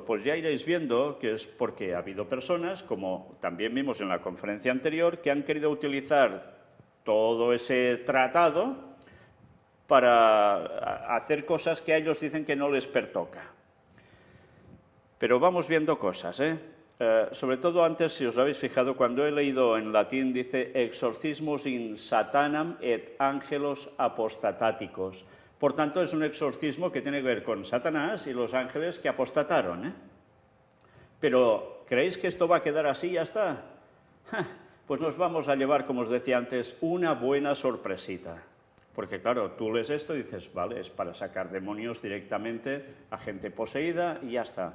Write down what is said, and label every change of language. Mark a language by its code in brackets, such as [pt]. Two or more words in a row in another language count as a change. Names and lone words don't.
[es] Pues ya iréis viendo que es porque ha habido personas, como también vimos en la conferencia anterior, que han querido utilizar todo ese tratado para hacer cosas que a ellos dicen que no les pertoca. Pero vamos viendo cosas, Sobre todo antes, si os habéis fijado, cuando he leído en latín dice [la] exorcismus in satanam et angelos apostataticos. [es] Por tanto, es un exorcismo que tiene que ver con Satanás y los ángeles que apostataron, ¿eh? Pero, ¿creéis que esto va a quedar así y ya está? Pues nos vamos a llevar, como os decía antes, una buena sorpresita. Porque claro, tú lees esto y dices, vale, es para sacar demonios directamente a gente poseída y ya está.